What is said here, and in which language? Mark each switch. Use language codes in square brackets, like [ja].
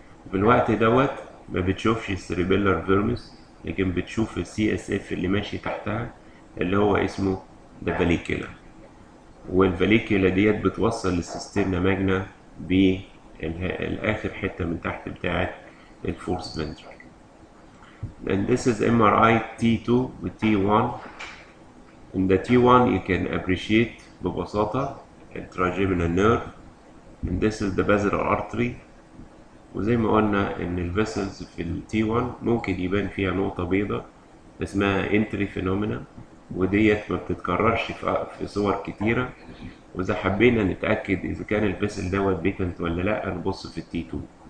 [ar] في الوقت دوت ما بتشوفش السيربيلر فيرمس، لكن بتشوف السي اس اف اللي ماشي تحتها اللي هو اسمه ده فاليكولا، والفاليكولا ديت بتوصل للسيسترنا ماجنا بالاخر حته من تحت بتاعه الفورس فنتريكل. [en] And this is MRI T2 و T1. In the T1 you can appreciate [ar] ببساطة التراجيمينال نيرف. [en] And this is the basilar artery. [ar] وزي ما قلنا ان الفيسلز في ال T1 ممكن يبان فيها نقطة بيضاء اسمها entry phenomena، وديت ما بتتكررش في صور كتيرة، وإذا حبينا نتأكد إذا كان الفيسل دوت بيتنت ولا لأ نبص في التي 2.